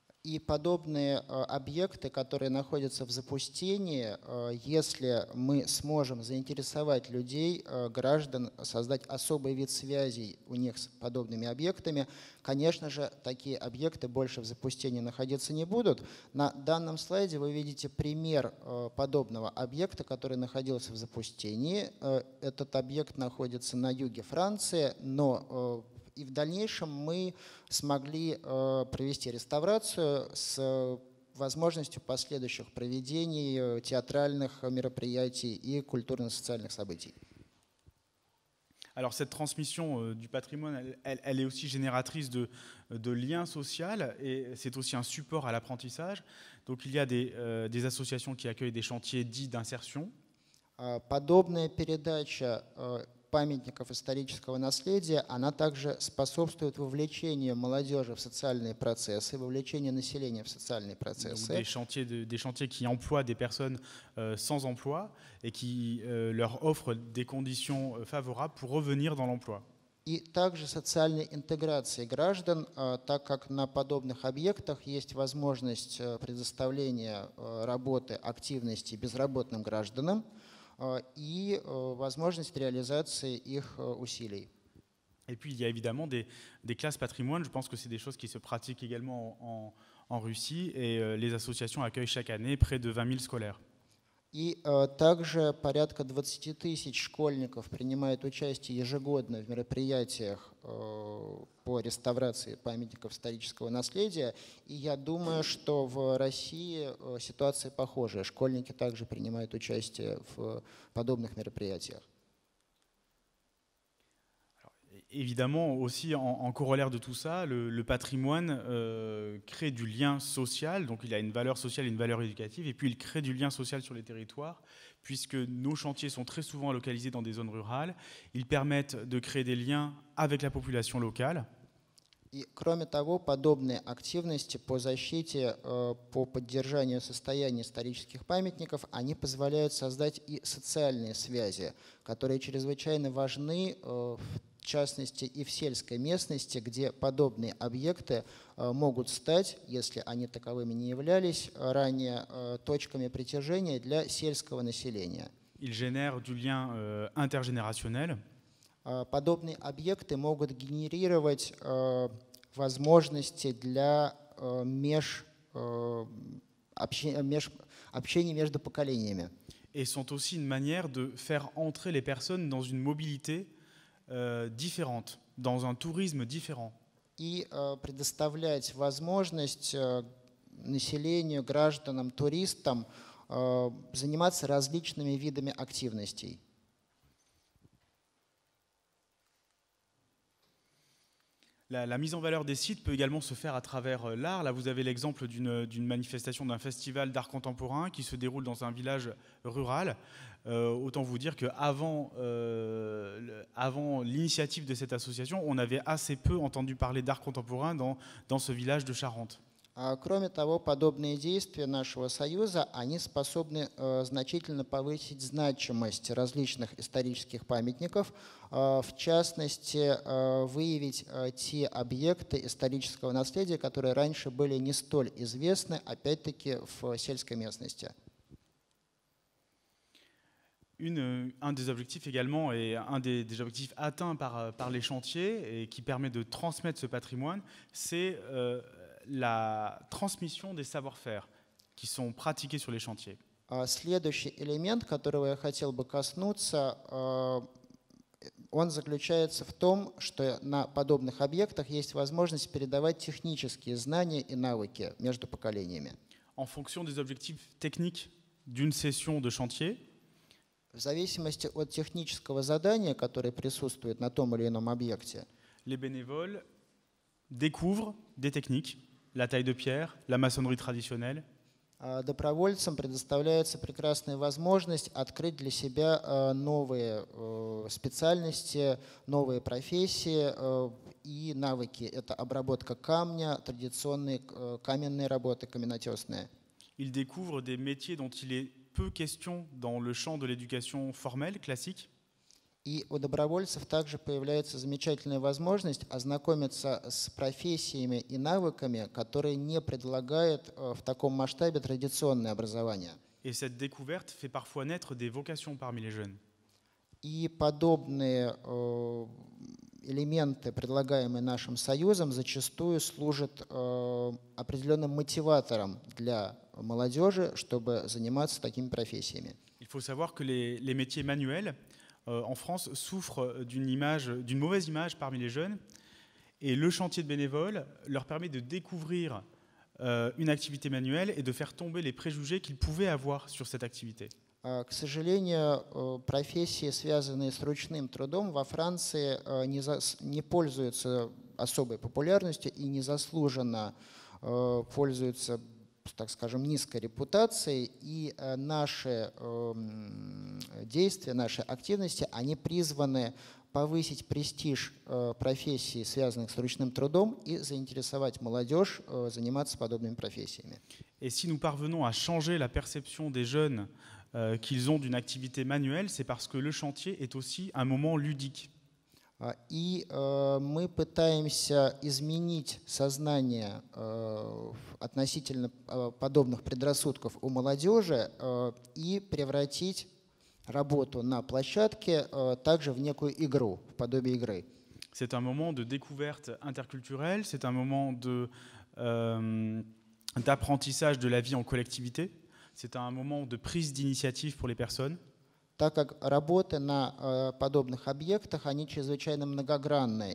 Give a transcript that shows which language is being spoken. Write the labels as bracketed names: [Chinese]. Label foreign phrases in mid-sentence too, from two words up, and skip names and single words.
[Russian] И подобные объекты, которые находятся в запустении, если мы сможем заинтересовать людей, граждан, создать особый вид связей у них с подобными объектами, конечно же, такие объекты больше в запустении находиться не будут. На данном слайде вы видите пример подобного объекта, который находился в запустении. Этот объект находится на юге Франции, но и в дальнейшем мы смогли провести реставрацию с возможностью последующих проведений театральных мероприятий и культурно-социальных событий. [French] Alors cette transmission du patrimoine, elle est aussi génératrice de liens sociaux et c'est aussi un support à l'apprentissage. Donc il y a des associations qui accueillent des chantiers dits d'insertion. [Russian] Подобная передача памятников исторического наследия, она также способствует вовлечению молодежи в социальные процессы, вовлечению населения в социальные процессы. [French] Donc des chantiers qui emploient des personnes sans emploi et qui leur offrent des conditions favorables pour revenir dans l'emploi. [Russian] И также социальной интеграции граждан, так как на подобных объектах есть возможность предоставления работы, активности безработным гражданам, и возможность réalisation их усилий. [French] Et puis il y a évidemment des classes patrimoine, je pense que c'est des choses qui se pratiquent également en Russie et les associations accueillent chaque année près de 20 000 scolaires. [Russian] И также порядка 20 тысяч школьников принимают участие ежегодно в мероприятиях по реставрации памятников исторического наследия. И я думаю, что в России ситуация похожая. Школьники также принимают участие в подобных мероприятиях. [French] Évidemment, aussi en corollaire de tout ça, le patrimoine crée du lien social, donc il a une valeur sociale et une valeur éducative, et puis il crée du lien social sur les territoires, puisque nos chantiers sont très souvent localisés dans des zones rurales. Ils permettent de créer des liens avec la population locale. [Russian] И, кроме того, подобные активности по защите, по поддержанию состояния исторических памятников, они позволяют создать и социальные связи, которые чрезвычайно важны, в частности и в сельской местности, где подобные объекты могут стать, если они таковыми не являлись ранее, точками притяжения для сельского населения. [French] Ils génèrent du lien intergénérationnel. [Russian] Подобные объекты могут генерировать возможности для общения между поколениями. [French] Et sont aussi une manière de faire entrer les personnes dans une mobilité différente, dans un tourisme différent. [Russian] И предоставлять возможность населению, гражданам, туристам заниматься различными видами активностей. [French] La mise en valeur des sites peut également se faire à travers l'art. Là, vous avez l'exemple d'une manifestation, d'un festival d'art contemporain qui se déroule dans un village rural. Autant vous dire qu'avant avant l'initiative de cette association, on avait assez peu entendu parler d'art contemporain dans ce village de Charente. [Russian] Кроме того, подобные действия нашего союза, они способны значительно повысить значимость различных исторических памятников, в частности, выявить те объекты исторического наследия, которые раньше были не столь известны, опять-таки, в сельской местности. [French] Un des objectifs également, et un des objectifs atteints par les chantiers et qui permet de transmettre ce patrimoine, c'est la transmission des savoir-faire qui sont pratiqués sur les chantiers. [Russian] Следующий элемент, которого я хотел бы коснуться, он заключается в том, что на подобных объектах есть возможность передавать технические знания и навыки между поколениями. [French] En fonction des objectifs techniques d'une session de chantier, [Russian] в зависимости от технического задания, которое присутствует на том или ином объекте, [French] les bénévoles découvrent des techniques, la taille de pierre, la maçonnerie traditionnelle. [Russian] Добровольцам предоставляется прекрасная возможность открыть для себя новые специальности, новые профессии и навыки. Это обработка камня, традиционные каменные работы, каменотесные. [French] Ils découvrent des métiers dont il est peu question dans le champ de l'éducation formelle, classique. [Russian] И у добровольцев также появляется замечательная возможность ознакомиться с профессиями и навыками, которые не предлагает в таком масштабе традиционное образование. [French] Et cette découverte fait parfois naître des vocations parmi les jeunes. [Russian] И подобные элементы, предлагаемые нашим союзом, зачастую служат определенным мотиватором для молодежи, чтобы заниматься такими профессиями. [French] Il faut savoir que les métiers manuels en France souffrent d'une mauvaise image parmi les jeunes, et le chantier de bénévoles leur permet de découvrir une activité manuelle et de faire tomber les préjugés qu'ils pouvaient avoir sur cette activité. [Russian] К сожалению, профессии, связанные с ручным трудом, во Франции не пользуются особой популярностью и незаслуженно пользуются, так скажем, низкой репутацией, и наши действия, наши активности, они призваны повысить престиж профессий, связанных с ручным трудом, и заинтересовать молодежь заниматься подобными профессиями. [French] Et si nous parvenons à changer la perception des jeunes qu'ils ont d'une activité manuelle, c'est parce que le chantier est aussi un moment ludique. [Russian] И мы пытаемся изменить сознание относительно подобных предрассудков у молодежи и превратить работу на площадке также в некую игру, в подобие игры. [French] C'est un moment de découverte interculturelle, c'est un moment d'apprentissage de la vie en collectivité, c'est un moment de prise d'initiative pour les personnes. [Russian] Так как работы на подобных объектах, они чрезвычайно многогранные.